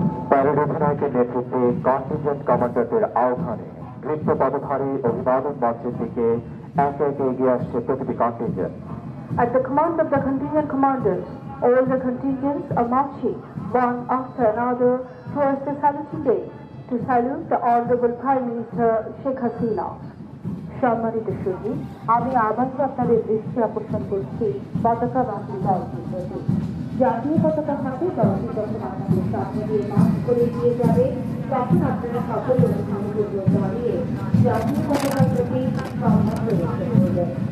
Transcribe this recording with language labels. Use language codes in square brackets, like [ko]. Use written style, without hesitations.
[bn] Parade অধিনায়কের নেতৃত্বে contingent কমান্ডারদের আহ্বানে দৃপ্ত পদধারী অভিবাদন মঞ্চের দিকে একে একে এগিয়ে আসছে প্রতিটি contingent. [en] At the command of the contingent commanders, all the contingents are marching one after another towards the saluting day to salute the Honorable Prime Minister Sheikh Hasina. [bn] সম্মানিত সুধী, আমি আবারও আপনাদের দৃষ্টি আকর্ষণ করছি পতাকা বাহিনী দলটির প্রতি। জাতীয় পতাকা হাতে দলটি যখন আপনাদের সামনে দিয়ে মার্চ করে দিয়ে যাবে, তখন আপনারা সকল অনুষ্ঠানগুলো দাঁড়িয়ে জাতীয় পতাকার প্রতি সম্মান প্রদর্শন করবেন।